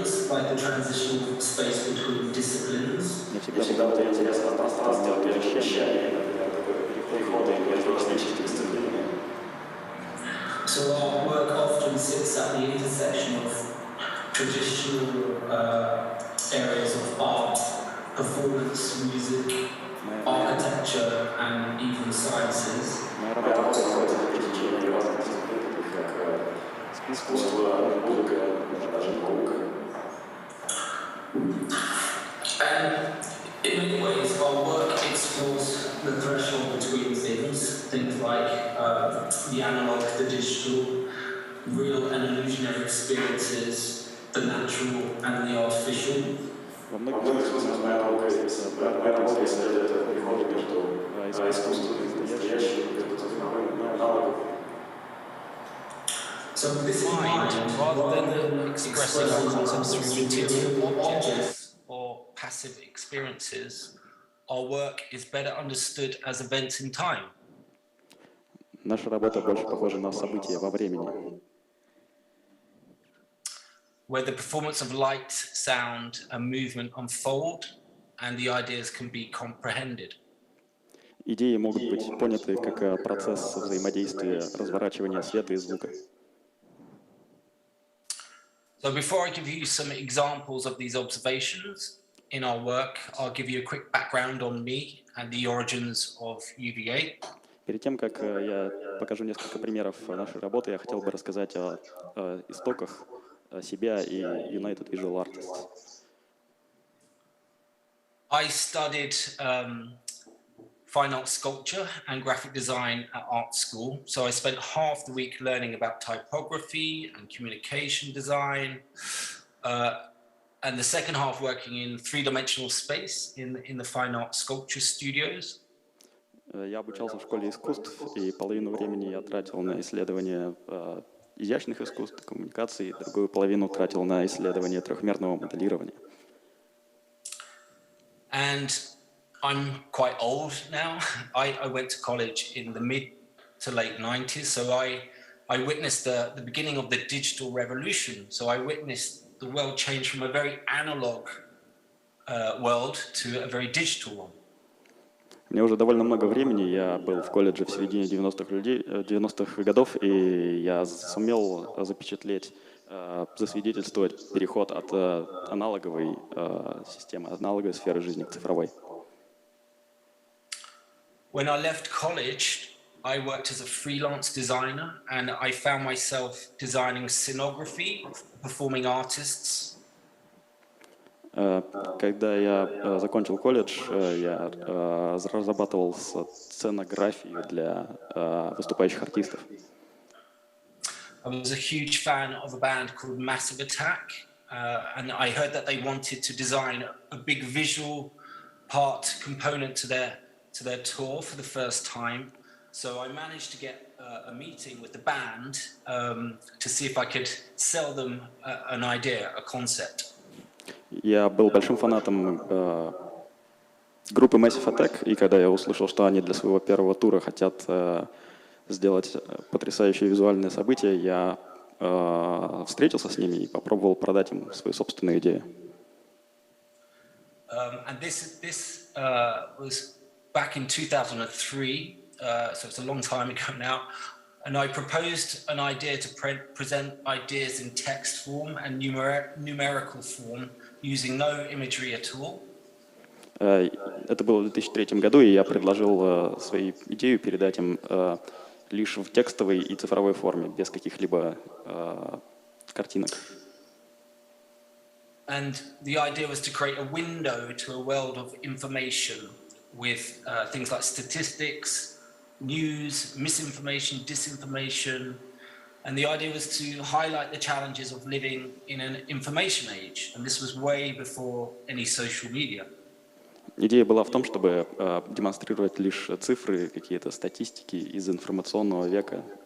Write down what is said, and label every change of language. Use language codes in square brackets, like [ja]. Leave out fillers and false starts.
[en] Like the transitional space between disciplines. [ru] Мне всегда было интересно пространство перемещения, переходы между различными дисциплинами. [en] So our work often sits at the intersection of traditional areas of art, performance, music, architecture, and even sciences. [ru] Моя работа находится в пересечении разных дисциплин, как искусство, музыка, даже наука. [en] And in many ways, our work explores the threshold between things like the analog, the digital, real and illusionary experiences, the natural and the artificial. [ru] Во многих смыслах моя работа исследует переход между искусством и настоящим, аналогом. [en] So with this in mind, rather than expressing our concepts through material objects or passive experiences, our work is better understood as events in time. [ru] Наша работа больше похожа на события во времени, [en] where the performance of light, sound, and movement unfold, and the ideas can be comprehended. [ru] Идеи могут быть поняты как процесс взаимодействия, разворачивания света и звука. [en] So before I give you some examples of these observations in our work, I'll give you a quick background on me and the origins of UVA. [ru] Перед тем, как я покажу несколько примеров нашей работы, я хотел бы рассказать о истоках себя и United Visual Artists. [en] I studied fine art sculpture and graphic design at art school. So I spent half the week learning about typography and communication design, and the second half working in three-dimensional space in the fine art sculpture studios. [ru] Я обучался в школе искусств, и половину времени я тратил на исследование изящных искусств, коммуникации, другую половину тратил на исследование трехмерного моделирования. [en] And I'm quite old now. I went to college in the mid to late 90s, so I witnessed the beginning of the digital revolution. So I witnessed the world change from a very analog world to a very digital one. [ru] Мне уже довольно много времени, я был в колледже в середине 90-х годов, и я сумел запечатлеть, засвидетельствовать переход от аналоговой системы, аналоговой сферы жизни к цифровой. [en] When I left college, I worked as a freelance designer, and I found myself designing scenography, performing artists. [ru] Когда я закончил колледж, я разрабатывал сценографию для выступающих артистов. [en] I was a huge fan of a band called Massive Attack, and I heard that they wanted to design a big visual part component to their tour for the first time. So I managed to get a meeting with the band to see if I could sell them an idea, a concept. [ru] Я был большим фанатом группы Massive Attack, и когда я услышал, что они для своего первого тура хотят сделать потрясающее визуальное событие, я встретился с ними и попробовал продать им свою собственную идею. [en] And this was back in 2003, so it's a long time ago now. And I proposed an idea to present ideas in text form and numerical form using no imagery at all. [ru] Это было в 2003 году, и я предложил свою идею передать им лишь в текстовой и цифровой форме, без каких-либо картинок. [en] And the idea was to create a window to a world of information with things like statistics, news, misinformation, disinformation, and the idea was to highlight the challenges of living in an information age, and this was way before any social media. [ru] Идея была в том, чтобы демонстрировать лишь цифры, какие-то статистики из информационного века